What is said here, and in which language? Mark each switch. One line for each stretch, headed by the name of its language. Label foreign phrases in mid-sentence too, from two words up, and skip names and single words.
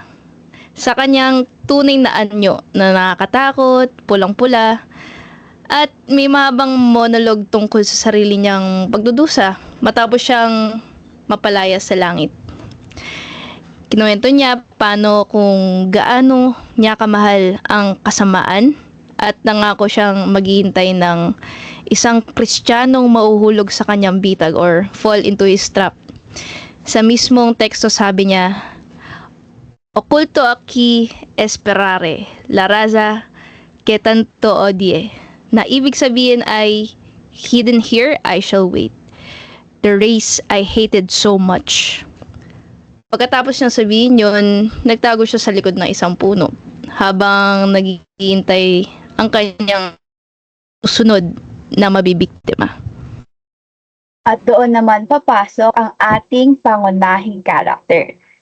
Filipino: Sa kanyang tunay na anyo na nakakatakot, pulang-pula, at may mahabang monolog tungkol sa sarili niyang pagdudusa matapos siyang mapalaya sa langit. Kinuwento niya paano kung gaano niya kamahal ang kasamaan at nangako siyang maghihintay ng isang Kristiyanong mauhulog sa kanyang bitag
English: or fall into his trap.
Filipino: Sa mismong teksto sabi niya,
Spanish: "Oculto aquí esperare, la raza que tanto odie."
Filipino: Na ibig sabihin ay,
English: hidden here I shall wait. The race I hated so much.
Filipino: Pagkatapos niyang sabihin yun, nagtago siya sa likod ng isang puno habang naghihintay ang kanyang susunod na mabibiktima. At doon naman papasok ang ating pangunahing karakter.